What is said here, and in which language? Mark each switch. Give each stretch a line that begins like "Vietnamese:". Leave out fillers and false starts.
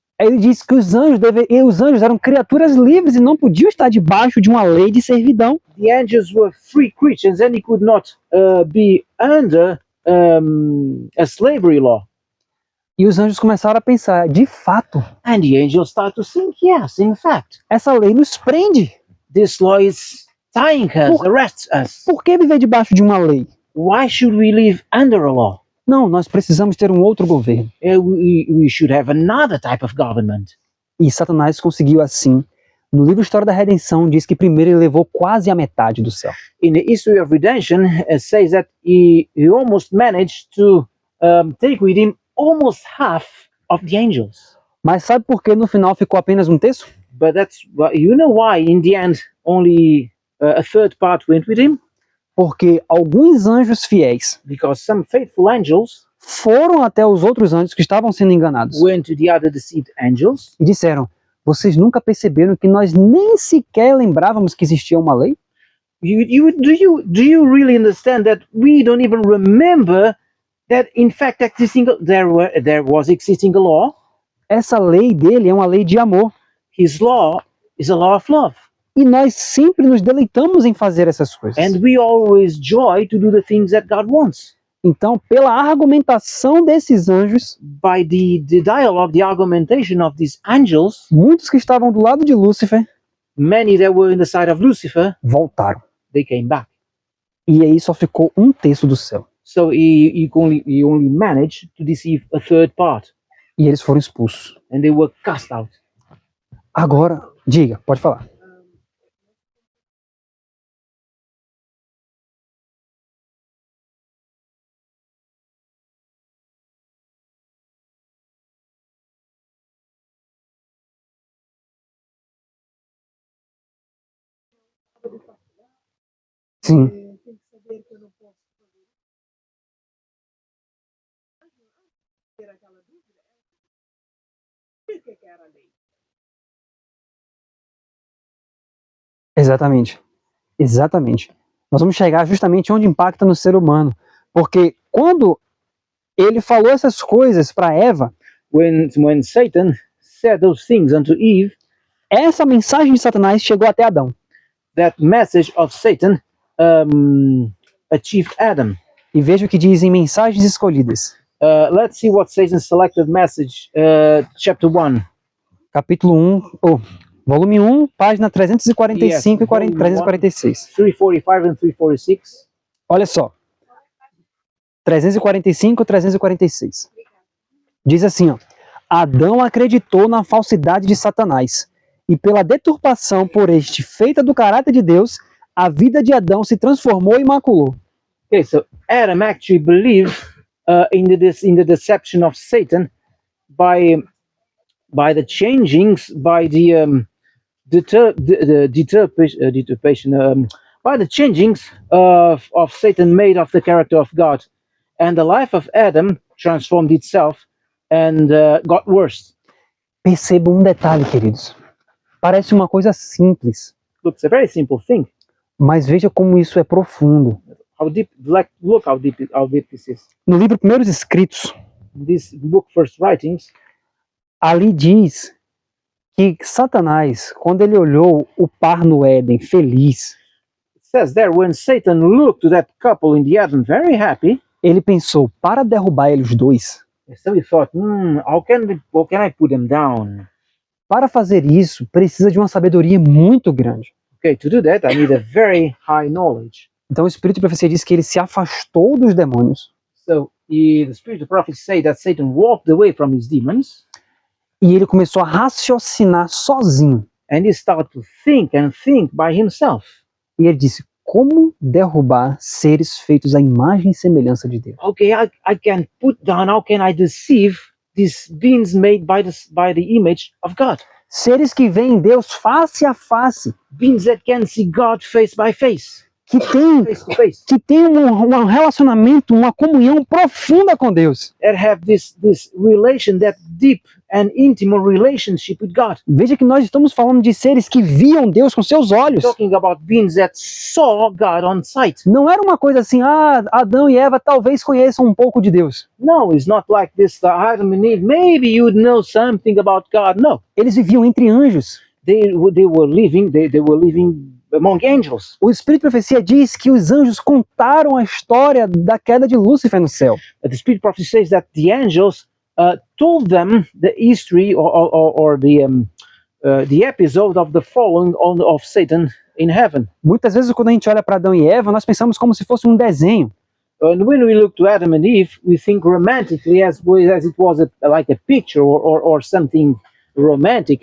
Portuguese: Aí ele disse que os anjos eram criaturas livres e não podiam estar debaixo de uma lei de servidão.
English: The angels were free creatures and he could not be under a slavery law.
Portuguese: E os anjos começaram a pensar, de fato,
English: And the angels start to think, yes, in fact,
Portuguese: essa lei nos prende.
English: this law is tying us, arrests us.
Portuguese: Por que viver debaixo de uma lei?
English: Why should we live under a law?
Portuguese: Não, nós precisamos ter um outro governo.
English: We should have another type of government.
Portuguese: E Satanás conseguiu assim. No livro História da Redenção diz que primeiro ele levou quase a metade do céu.
English: In the history of redemption, it says that he almost managed to take with him almost half of the angels.
Portuguese: Mas sabe por que no final ficou apenas um terço?
English: But you know why in the end only a third part went with him?
Portuguese: Porque alguns anjos fiéis
English: Because some faithful angels
Portuguese: foram até os outros anjos que estavam sendo enganados
English: went to the other deceived angels.
Portuguese: e disseram: vocês nunca perceberam que nós nem sequer lembrávamos que existia uma lei?
English: Do you really understand that we don't even remember that in fact there was existing a law?
Portuguese: Essa lei dele é uma lei de amor.
English: His law is a law of love.
Portuguese: E nós sempre nos deleitamos em fazer essas coisas.
English: And we always joy to do the things that God wants.
Portuguese: Então, pela argumentação desses anjos,
English: By the dialogue, the argumentation of these angels,
Portuguese: muitos que estavam do lado de Lúcifer
English: many that were in the side of Lucifer,
Portuguese: voltaram.
English: they came back.
Portuguese: E aí só ficou um terço do céu.
English: So he only managed to deceive a third part.
Portuguese: E eles foram expulsos.
English: And they were cast out.
Portuguese: Agora, diga, pode falar. Sim. Tem que saber que eu não posso ter aquela dúvida. Por que era a lei? Exatamente. Exatamente. Nós vamos chegar justamente onde impacta no ser humano. Porque quando ele falou essas coisas para Eva,
English: When Satan said those things unto Eve,
Portuguese: essa mensagem de Satanás chegou até Adão.
English: that message of Satan achieved Adam.
Portuguese: E veja o que diz em Mensagens Escolhidas,
English: Let's see what Satan's selected message, chapter 1.
Portuguese: capítulo 1, volume 1, página 345 e volume 346.
English: 345 and 346.
Portuguese: Olha só. 345 e 346. Diz assim, ó: Adão acreditou na falsidade de Satanás, e pela deturpação por este feita do caráter de Deus, a vida de Adão se transformou e maculou.
English: Okay, so Adam actually believed in the deception of Satan by the changings, by the deturpation, by the changings of Satan made of the character of God, and the life of Adam transformed itself and got worse.
Portuguese: Percebam um detalhe, queridos. Parece uma coisa simples,
English: Look, it's a very simple thing.
Portuguese: mas veja como isso é profundo.
English: How deep? Look how deep this is.
Portuguese: No livro Primeiros Escritos,
English: This book, First Writings,
Portuguese: ali diz que Satanás, quando ele olhou o par no Éden feliz,
English: it says there when Satan looked to that couple in the Eden very happy,
Portuguese: ele pensou, para derrubar eles dois,
English: so he thought, how can I put them down?
Portuguese: para fazer isso, precisa de uma sabedoria muito grande.
English: Okay, to do that, I need a very high knowledge.
Portuguese: Então o Espírito de Profecia diz que ele se afastou dos demônios
English: So the spirit of prophecy say that Satan walked away from his demons
Portuguese: e ele começou a raciocinar sozinho.
English: and he started to think by himself.
Portuguese: E ele disse, como derrubar seres feitos à imagem e semelhança de Deus?
English: Okay, I can put down, how can I deceive these beings made by the image of God?
Portuguese: Seres que veem Deus face a face,
English: Beings that can see God face by face. face to face,
Portuguese: que tem um relacionamento, uma comunhão profunda com Deus.
English: that have this relation, that deep and intimate relationship with God.
Portuguese: Veja que nós estamos falando de seres que viam Deus com seus olhos.
English: Talking about beings that saw God on sight.
Portuguese: Não era uma coisa assim, Adão e Eva talvez conheçam um pouco de Deus.
English: No, it's not like this. Adam and Eve, maybe you would know something about God. No,
Portuguese: Eles viviam entre anjos.
English: they were living. They were living among angels.
Portuguese: O Espírito de Profecia diz que os anjos contaram a história da queda de Lúcifer no céu.
English: The Spirit prophecy says that the angels told them the history or the episode of the falling of Satan in heaven.
Portuguese: Muitas vezes quando a gente olha para Adão e Eva, nós pensamos como se fosse um desenho.
English: And when we look to Adam and Eve, we think romantically as it was like a picture or something romantic.